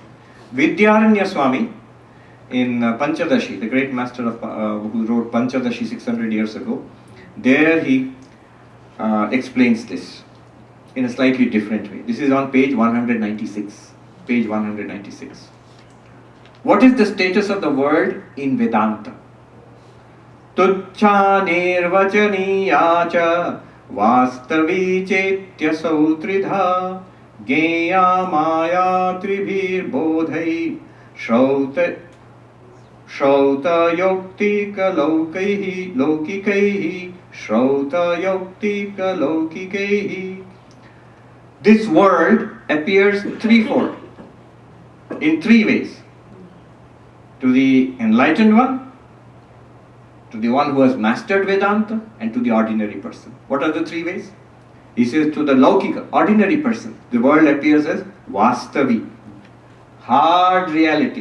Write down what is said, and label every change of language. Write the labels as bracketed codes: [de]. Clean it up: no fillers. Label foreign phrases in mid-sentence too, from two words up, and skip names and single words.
[en] Vidyaranya Swami in Panchadashi, the great master of who wrote Panchadashi 600 years ago, there he explains this in a slightly different way. This is on page 196. Page 196. What is the status of the world in Vedanta? [sa] Tuchcha nirvachaniya cha vastavi chetyasau tridha geya maya tribhir bodhai shrauta yoktika laukikaihi shrauta yoktika laukikaihi. [en] This world appears threefold, in 3 ways. To the enlightened one, to the one who has mastered Vedanta, and to the ordinary person. What are the 3 ways? He says to the Laukika, ordinary person, the world appears as Vastavi, hard reality.